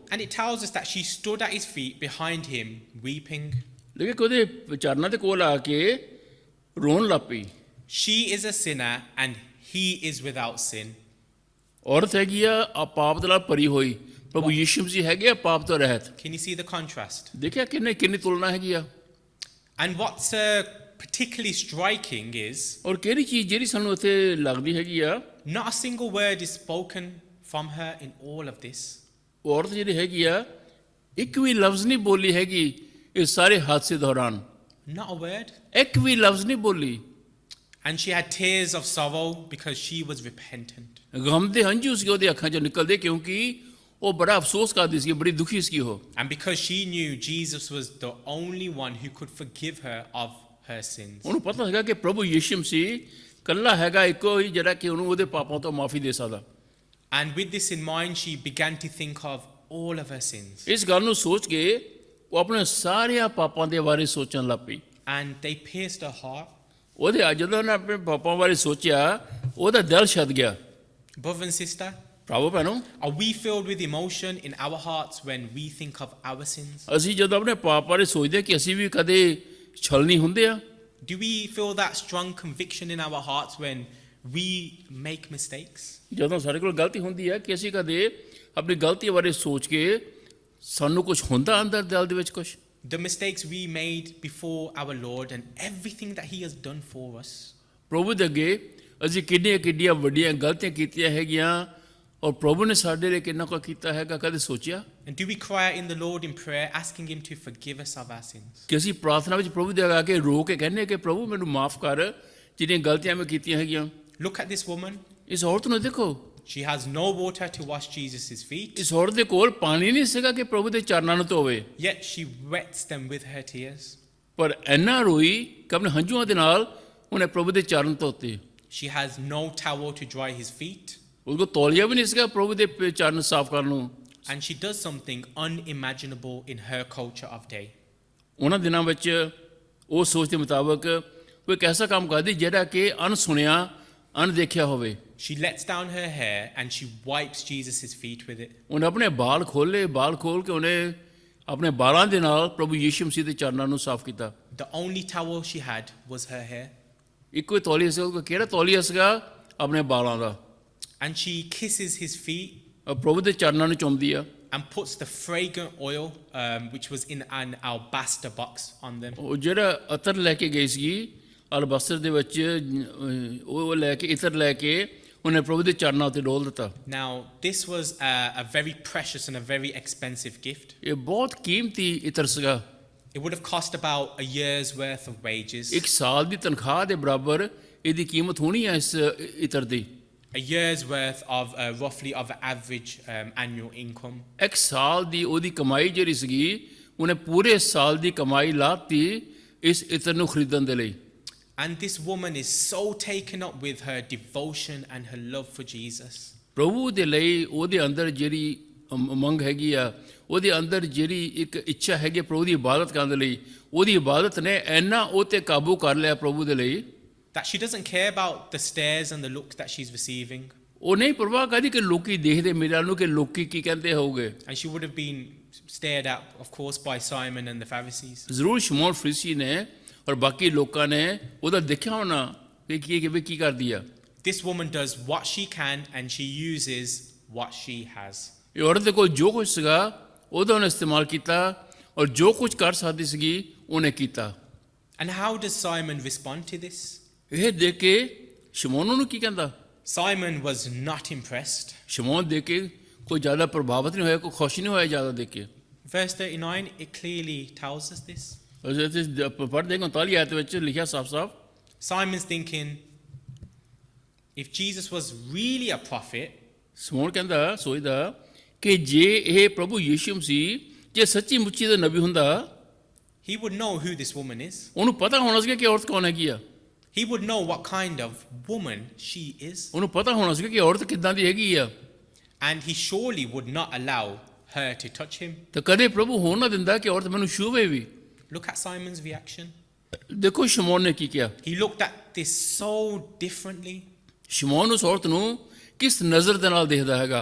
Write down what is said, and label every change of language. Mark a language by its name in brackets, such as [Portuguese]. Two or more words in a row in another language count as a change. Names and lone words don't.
[English] and it tells us that she stood at his feet behind him, weeping. [Punjabi] ਲੇਕਿਨ ਉਹਦੇ ਚਰਨਾਂ ਦੇ ਕੋਲ ਆ ਕੇ ਰੋਣ ਲੱਗ ਪਈ। [English] She is a sinner and he is without sin. [Punjabi] ਔਰਤ ਹੈਗੀ ਆ ਪਾਪ ਦੇ ਨਾਲ ਭਰੀ ਹੋਈ, ਪ੍ਰਭੂ ਯਿਸੂ ਮਸੀਹ ਹੈਗੇ ਆ ਪਾਪ ਤੋਂ ਰਹਿਤ। [English] Can you see the contrast? [Punjabi] ਦੇਖਿਆ ਕਿੰਨੀ ਤੁਲਨਾ ਹੈਗੀ ਆ। [English] And what's particularly striking is [Punjabi] ਔਰ ਕਿਹੜੀ ਚੀਜ਼ ਜਿਹੜੀ ਸਾਨੂੰ ਇੱਥੇ ਲੱਗਦੀ ਹੈਗੀ ਆ, [English] not a single word is spoken from her in all of this. [Punjabi] ਔਰਤ ਜਿਹੜੀ ਹੈਗੀ ਆ ਇੱਕ ਵੀ ਲਫ਼ਜ਼ ਨਹੀਂ ਬੋਲੀ ਹੈਗੀ ਇਸ ਸਾਰੇ ਹਾਦਸੇ ਦੌਰਾਨ, [English] Not a word. [Punjabi] ਇੱਕ ਵੀ ਲਫ਼ਜ਼ ਨਹੀਂ ਬੋਲੀ। [English] And she had tears of sorrow because she was repentant. [Punjabi] ਗਮ ਦੇ ਹੰਝੂ ਸੀ ਉਹਦੇ ਅੱਖਾਂ ਚੋਂ ਨਿਕਲਦੇ, ਕਿਉਂਕਿ ਉਹ ਬੜਾ ਅਫਸੋਸ ਕਰਦੀ ਸੀ, ਬੜੀ ਦੁਖੀ ਸੀ ਉਹ। [English] And because she knew Jesus was the only one who could forgive her of her sins. [Punjabi] ਉਹਨੂੰ ਪਤਾ ਹੈਗਾ ਕਿ ਪ੍ਰਭੂ ਯਿਸੂ ਮਸੀਹ ਇਕੱਲਾ ਹੈਗਾ, ਇੱਕੋ ਹੀ ਜਿਹੜਾ ਕਿ ਉਹਨੂੰ ਉਹਦੇ ਪਾਪਾਂ ਤੋਂ ਮਾਫੀ ਦੇ ਸਕਦਾ। [English] And with this in mind, she began to think of all of her sins. [Punjabi] ਇਸ ਗੱਲ ਨੂੰ ਸੋਚ ਕੇ ਉਹ ਆਪਣੇ ਸਾਰਿਆਂ ਪਾਪਾਂ ਦੇ ਬਾਰੇ ਸੋਚਣ ਲੱਗ ਪਈ। [English] And they pierced her heart. [Punjabi] ਉਹਦੇ ਜਦੋਂ ਉਹਨੇ ਆਪਣੇ ਪਾਪਾਂ ਬਾਰੇ ਸੋਚਿਆ, ਉਹਦਾ ਦਿਲ ਛੱਡ ਗਿਆ। [English] Brother and sister, [Punjabi] ਭਰਾਵੋ ਭੈਣੋ, [English] are we filled with emotion in our hearts when we think of our sins? [Punjabi] ਅਸੀਂ ਜਦੋਂ ਆਪਣੇ ਪਾਪ ਬਾਰੇ ਸੋਚਦੇ ਕਿ ਅਸੀਂ ਵੀ ਕਦੇ ਛਲਨੀ ਹੁੰਦੇ ਆ? [English] Do we feel that strong conviction in our hearts when we make mistakes? [Punjabi] ਜਦੋਂ ਸਾਡੇ ਕੋਲ ਗਲਤੀ ਹੁੰਦੀ ਹੈ ਕਿ ਅਸੀਂ ਕਦੇ ਆਪਣੀ ਗਲਤੀ ਬਾਰੇ ਸੋਚ ਕੇ ਸਾਨੂੰ ਕੁਝ ਹੁੰਦਾ ਅੰਦਰ ਦਿਲ ਦੇ ਵਿੱਚ ਕੁਝ? [English] The mistakes we made before our Lord and everything that He has done for us. [Punjabi] ਪ੍ਰਭੂ ਦੇ ਅੱਗੇ ਅਸੀਂ ਕਿੰਨੀਆਂ ਵੱਡੀਆਂ ਗਲਤੀਆਂ ਕੀਤੀਆਂ ਹੈਗੀਆਂ, ਔਰ ਪ੍ਰਭੂ ਨੇ ਸਾਡੇ ਲਈ ਕਿੰਨਾ ਕੁ ਕੀਤਾ ਹੈਗਾ, ਕਦੇ ਸੋਚਿਆ? [English] And do we cry out in the Lord in prayer, asking Him to forgive us of our sins? [Punjabi] ਕਿ ਅਸੀਂ ਪ੍ਰਾਰਥਨਾ ਵਿੱਚ ਪ੍ਰਭੂ ਦੇ ਅੱਗੇ ਆ ਕੇ ਰੋ ਕੇ ਕਹਿੰਦੇ ਕਿ ਪ੍ਰਭੂ ਮੈਨੂੰ ਮਾਫ ਕਰ ਜਿਹੜੀਆਂ ਗਲਤੀਆਂ ਮੈਂ ਕੀਤੀਆਂ ਹੈਗੀਆਂ। [English] Look at this woman. [Punjabi] ਇਸ ਔਰਤ ਨੂੰ ਦੇਖੋ, [English] She has no water to wash Jesus' feet, [Punjabi] ਇਸ ਔਰਤ ਦੇ ਕੋਲ ਪਾਣੀ ਨਹੀਂ ਸੀਗਾ ਕਿ ਪ੍ਰਭੂ ਦੇ ਚਰਨਾਂ ਨੂੰ ਧੋਵੇ, [English] yet she wets them with her tears. [Punjabi] ਪਰ ਇੰਨਾ ਰੋਈ ਕਿ ਆਪਣੇ ਹੰਝੂਆਂ ਦੇ ਨਾਲ ਉਹਨੇ ਪ੍ਰਭੂ ਦੇ ਚਰਨ ਧੋਤੇ। [English] She has no towel to dry His feet, [Punjabi] ਉਸ ਕੋਲ ਤੌਲੀਆ ਵੀ ਨਹੀਂ ਸੀਗਾ ਪ੍ਰਭੂ ਦੇ ਚਰਨ ਸਾਫ਼ ਕਰਨ ਨੂੰ। [English] and she does something unimaginable in her culture of day. [Punjabi] ਉਹਨਾਂ ਦਿਨਾਂ ਵਿੱਚ ਉਹ ਸੋਚ ਦੇ ਮੁਤਾਬਕ ਉਹ ਇੱਕ ਐਸਾ ਕੰਮ ਕਰਦੀ ਜਿਹੜਾ ਕਿ ਅਣਸੁਣਿਆ ਅਣਦੇਖਿਆ ਹੋਵੇ। [English] She lets down her hair and she wipes Jesus' feet with it. [Punjabi] ਉਹਨੇ ਆਪਣੇ ਬਾਲ ਖੋਲ ਕੇ ਉਹਨੇ ਆਪਣੇ ਬਾਲਾਂ ਦੇ ਨਾਲ ਪ੍ਰਭੂ ਯਿਸੂ ਮਸੀਹ ਦੇ ਚਰਨਾਂ ਨੂੰ ਸਾਫ਼ ਕੀਤਾ। [English] The only towel she had was her hair. [Punjabi] ਇੱਕੋ ਹੀ ਤੌਲੀਆ ਸੀ, ਉਹ ਕਿਹੜਾ ਤੌਲੀਆ ਸੀਗਾ? ਆਪਣੇ ਬਾਲਾਂ ਦਾ। [English] And she kisses his feet [Punjabi] ਉਹ ਪ੍ਰਭੂ ਦੇ ਚਰਨਾਂ ਨੂੰ ਚੁੰਮਦੀ ਆ। [English] and puts the fragrant oil, which was in an alabaster box, on them. [Punjabi] ਉਹ ਜਿਹੜਾ ਅਤਰ ਲੈ ਕੇ ਗਈ ਸੀ ਅਲਬਸਤਰ ਦੇ ਵਿੱਚ, ਉਹ ਲੈ ਕੇ ਇਤਰ ਲੈ ਕੇ ਉਹਨੇ ਪ੍ਰਭੂ ਦੇ ਚਰਨਾਂ ਉੱਤੇ ਡੋਲ ਦਿੱਤਾ। [English] Now, this was a very precious and a very expensive gift. [Punjabi] ਇਹ ਬਹੁਤ ਕੀਮਤੀ ਇਤਰ ਸੀਗਾ। [English] It would have cost about a year's worth of wages. [Punjabi] ਇੱਕ ਸਾਲ ਦੀ ਤਨਖਾਹ ਦੇ ਬਰਾਬਰ ਇਹਦੀ ਕੀਮਤ ਹੋਣੀ ਹੈ ਇਸ ਇਤਰ ਦੀ। [English] A year's worth of roughly of average annual income. [Punjabi] ਇੱਕ ਸਾਲ ਦੀ ਉਹਦੀ ਕਮਾਈ ਜਿਹੜੀ ਸੀਗੀ, ਉਹਨੇ ਪੂਰੇ ਸਾਲ ਦੀ ਕਮਾਈ ਲਾਤੀ ਇਸ ਇਤਰ ਨੂੰ ਖਰੀਦਣ ਦੇ ਲਈ। [English] And this woman is so taken up with her devotion and her love for Jesus. [Punjabi] ਪ੍ਰਭੂ ਦੇ ਲਈ ਉਹਦੇ ਅੰਦਰ ਜਿਹੜੀ ਉਮੰਗ ਹੈਗੀ ਆ, ਉਹਦੇ ਅੰਦਰ ਜਿਹੜੀ ਇੱਕ ਇੱਛਾ ਹੈਗੀ ਪ੍ਰਭੂ ਦੀ ਇਬਾਦਤ ਕਰਨ ਦੇ ਲਈ, ਉਹਦੀ ਇਬਾਦਤ ਨੇ ਇੰਨਾ ਉਹ 'ਤੇ ਕਾਬੂ ਕਰ ਲਿਆ ਪ੍ਰਭੂ ਦੇ ਲਈ [English] That she doesn't care about the stares and the looks that she's receiving. [Punjabi] ਉਹ ਨਹੀਂ ਪਰਵਾਹ ਕਰਦੀ ਕਿ ਲੋਕੀ ਦੇਖਦੇ ਮੇਰੇ ਵੱਲ ਨੂੰ ਕਿ ਲੋਕੀ ਕੀ ਕਹਿੰਦੇ ਹੋਊਗੇ। [English] And she would have been stared at, of course, by Simon and the Pharisees. [Punjabi] ਜ਼ਰੂਰ ਸ਼ਮੌਨ ਫਰੀਸੀ ਨੇ ਔਰ ਬਾਕੀ ਲੋਕਾਂ ਨੇ ਉਹਦਾ ਦੇਖਿਆ ਹੋਣਾ ਕਿ ਕੀ ਕਰਦੀ ਆ। [English] This woman does what she can and she uses what she has. [Punjabi] ਇਹ ਔਰਤ ਦੇ ਕੋਲ ਜੋ ਕੁਝ ਸੀਗਾ ਉਹਦਾ ਉਹਨੇ ਇਸਤੇਮਾਲ ਕੀਤਾ, ਔਰ ਜੋ ਕੁਝ ਕਰ ਸਕਦੀ ਸੀਗੀ ਉਹਨੇ ਕੀਤਾ। [English] And how does Simon respond to this? [Punjabi] ਇਹ ਦੇਖ ਕੇ ਸ਼ਮੌਨ ਨੂੰ ਕੀ ਕਹਿੰਦਾ? [English] Simon was not impressed. [Punjabi] ਸ਼ਮੌਨ ਦੇਖ ਕੇ ਕੋਈ ਜ਼ਿਆਦਾ ਪ੍ਰਭਾਵਿਤ ਨਹੀਂ ਹੋਇਆ, ਕੋਈ ਖੁਸ਼ ਨਹੀਂ ਹੋਇਆ ਜ਼ਿਆਦਾ ਦੇਖ ਕੇ। [English] Verse 39, it clearly tells us this. [Punjabi] ਅਸੀਂ ਪੜ੍ਹਦੇ ਹਾਂ 39 ਆਇਤ ਵਿੱਚ ਲਿਖਿਆ ਸਾਫ਼-ਸਾਫ਼। [English] Simon's thinking, if Jesus was really a prophet, [Punjabi] ਸ਼ਮੌਨ ਕਹਿੰਦਾ, ਸੋਚਦਾ ਕਿ ਜੇ ਇਹ ਪ੍ਰਭੂ ਯੀਸ਼ੂ ਮਸੀਹ ਜੇ ਸੱਚੀ ਮੁੱਚੀ ਦਾ ਨਬੀ ਹੁੰਦਾ, [English] he would know who this woman is. [Punjabi] ਉਹਨੂੰ ਪਤਾ ਹੋਣਾ ਸੀਗਾ ਕਿ ਔਰਤ ਕੌਣ ਹੈਗੀ ਆ। [English] He would know what kind of woman she is. [Punjabi] ਉਹਨੂੰ ਪਤਾ ਹੋਣਾ ਸੀਗਾ ਕਿ ਔਰਤ ਕਿੱਦਾਂ ਦੀ ਹੈਗੀ ਆ। [English] And he surely would not allow her to touch him. [Punjabi] ਤਾਂ ਕਦੇ ਪ੍ਰਭੂ ਹੋਣ ਨਾ ਦਿੰਦਾ ਕਿ ਔਰਤ ਮੈਨੂੰ ਛੂਵੇ ਵੀ। [English] Look at Simon's reaction. [Punjabi] ਦੇਖੋ ਸ਼ਮੌਨ ਨੇ ਕੀ ਕਿਹਾ। [English] He looked at this so differently. [Punjabi] ਸ਼ਮੌਨ ਉਸ ਔਰਤ ਨੂੰ ਕਿਸ ਨਜ਼ਰ ਦੇ ਨਾਲ ਦੇਖਦਾ ਹੈਗਾ।